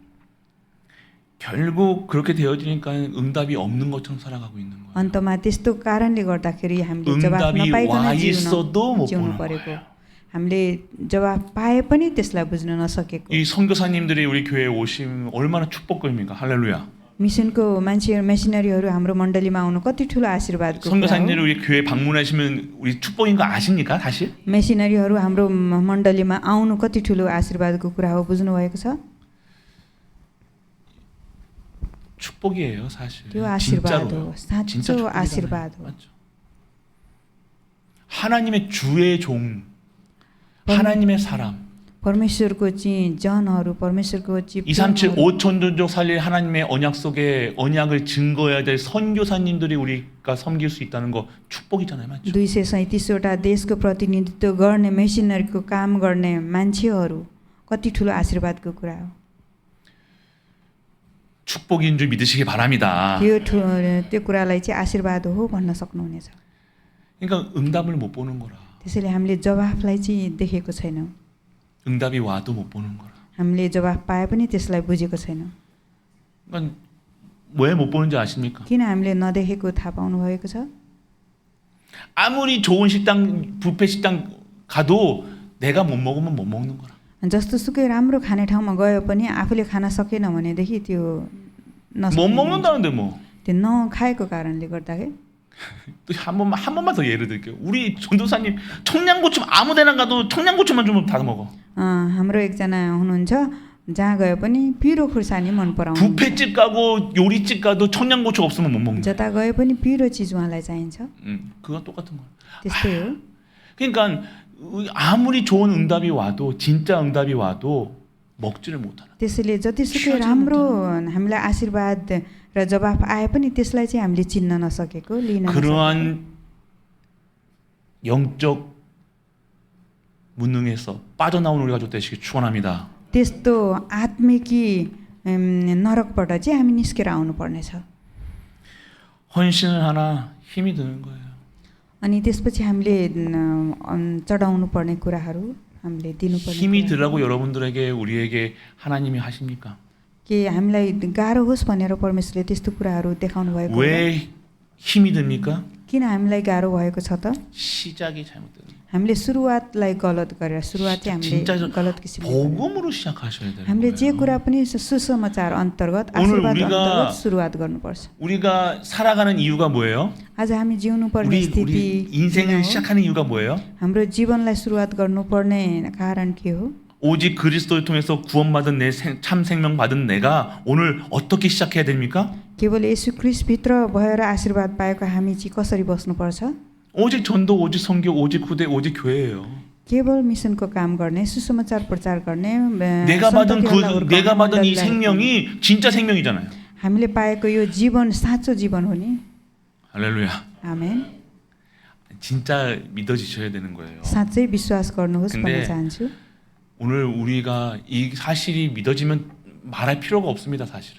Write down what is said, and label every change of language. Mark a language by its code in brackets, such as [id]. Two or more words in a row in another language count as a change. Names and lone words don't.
[ko] 결국 그렇게 되어지니까 응답이 없는 것처럼 살아가고 있는 거예요. [ne] अन्तमा त्यस्तो कारणले गर्दाखेरि हामीले जवाफ [ko] 응답이 [ne] नपाइकन [ko] 와 있어도 못 [ne] जिउनु [ko] 보는 [ne] परेको। [ko] 거예요. [ne] हामीले जवाफ पाए पनि त्यसलाई बुझ्न नसकेको। [ko] 이 선교사님들이 우리 교회에 오시면 얼마나 축복입니까? 할렐루야. [ne] मिसनको मान्छेहरू मेसिनरीहरू हाम्रो मण्डलीमा आउनु कति ठुलो आशीर्वादको कुरा हो। [ko] 선교사님들이 우리 교회 방문하시면 우리 축복인 거 아십니까? 사실? [ne] मेसिनरीहरू हाम्रो मण्डलीमा आउनु कति ठुलो आशीर्वादको कुरा हो, बुझ्नुभएको छ? [ko] 축복이에요, 사실. [ne] त्यो आशीर्वाद हो, [ko] 진짜로. 진짜 [ne] साँचो [ko] 축복이잖아요. [ne] आशीर्वाद हो। [ko] 맞죠? 하나님의 주의 종, 하나님의 사람. [ne] परमेश्वरको चाहिँ जनहरू परमेश्वरको चाहिँ 237 प्रेमहरू, [ko] 5천 종족 살릴 하나님의 언약 속에 언약을 증거해야 될 선교사님들이 우리가 섬길 수 있다는 거 축복이잖아요. 맞죠? [ne] 237वटा देशको प्रतिनिधित्व गर्ने मेसिनरीको काम गर्ने मान्छेहरू कति ठुलो आशीर्वादको कुरा हो। [ko] 축복인 줄 믿으시기 바랍니다. [ne] त्यो कुरालाई चाहिँ आशीर्वाद हो भन्न सक्नुहुनेछ। [ko] 그러니까 응답을 못 보는 거라. [ne] त्यसैले हामीले जवाफलाई चाहिँ देखेको छैनौँ। [ko] 응답이 와도 못 보는 거라. [ne] हामीले जवाफ पाए पनि त्यसलाई बुझेको छैनौँ। [ko] 그러니까 왜 못 보는지 아십니까? [ne] किन हामीले नदेखेको थाहा पाउनु भएको छ? [ko] 아무리 좋은 식당, 뷔페 식당 가도 내가 못 먹으면 못 먹는 거라. [ne] जस्तो सुकै राम्रो खाने ठाउँमा गयो पनि आफूले खान सकेन भनेदेखि त्यो [ko] 못 먹는다는데 뭐. [ne] त्यो नखाएको कारणले गर्दाखेरि [ko] 또 한 번만 더 예를 들게요. 우리 전도사님 청양고추 아무데나 가도 청양고추만 주면 다 먹어. [ne] हाम्रो एकजना हुनुहुन्छ जहाँ गए पनि पिरो खुर्सानी मन पराउनु। [ko] 뷔페집 가고 요리집 가도 청양고추 없으면 못 먹는. [ne] जता गए पनि पिरो चिज उहाँलाई चाहिन्छ। [ko] 그건 똑같은 거야. [ne] त्यस्तै हो। [ko] 그러니까 아무리 좋은 응답이 와도 진짜 응답이 와도 먹지를 못하는. [ne] त्यसैले जतिसुकै राम्रो हामीलाई आशीर्वाद र जवाफ आए पनि त्यसलाई चाहिँ हामीले चिन्न नसकेको लिन नसकेको। [ko] 그러한 영적 무능에서 빠져나오는 우리 가족 되시길 축원합니다. [ne] त्यस्तो आत्मिकी नरकबाट चाहिँ हामी निस्केर आउनु पर्नेछ। [ko] 헌신을 하나 힘이 드는 거예요. [ne] अनि त्यसपछि हामीले चढाउनु पर्ने कुराहरू हामीले दिनुपर्ने [ko] 힘이 [ne] कुरा। [ko] 들라고 여러분들에게 우리에게 하나님이 하십니까? [ne] के हामीलाई गाह्रो होस् भनेर परमेश्वरले त्यस्तो कुराहरू देखाउनु भएको हो? [ko] 왜 힘이 듭니까? [ne] किन हामीलाई गाह्रो भएको छ त? [ko] 시작이 잘못된. [ne] हामीले सुरुवातलाई गलत गरेर सुरुवात चाहिँ [ko] 진짜 [ne] हामीले गलत किसिमले [ko] 복음으로 시작하셔야 되는 [ne] हामीले जे [ko] 거예요. [ne] कुरा पनि सुसमाचार अन्तर्गत [ko] 오늘 [ne] आशीर्वाद [ko] 우리가 [ne] अन्तर्गत सुरुवात गर्नुपर्छ। [ko] 우리가 살아가는 이유가 뭐예요? [ne] आज हामी जिउनु पर्ने [ko] 우리 [ne] स्थिति [ko] 인생을 [ne] किन हो? [ko] 시작하는 이유가 뭐예요? [ne] हाम्रो जीवनलाई सुरुवात गर्नुपर्ने कारण के हो? [ko] 오직 그리스도를 통해서 구원받은 참 생명 받은 내가 오늘 어떻게 시작해야 됩니까? [ne] केवल येशू ख्रीष्ट भित्र भएर आशीर्वाद पाएको हामी चाहिँ कसरी बस्नुपर्छ? [ko] 오직 전도, 오직 선교, 오직 후대, 오직 교회예요. [ne] केवल मिसनको काम गर्ने सुसमाचार प्रचार गर्ने [ko] 내가 받은 [ne] सन्ततिहरूलाई [ko] 내가 받은 이 [ne] हुर्काउने, [ko] 생명이 진짜 생명이잖아요. [ne] हामीले पाएको यो जीवन साँचो जीवन हो नि। [ko] 할렐루야. [ne] आमेन। [ko] 진짜 믿어지셔야 되는 거예요. [ne] साँच्चै विश्वास गर्नुहोस् [ko] 근데 [ne] भन्न चाहन्छु। [ko] 오늘 우리가 이 사실이 믿어지면 말할 필요가 없습니다, 사실은.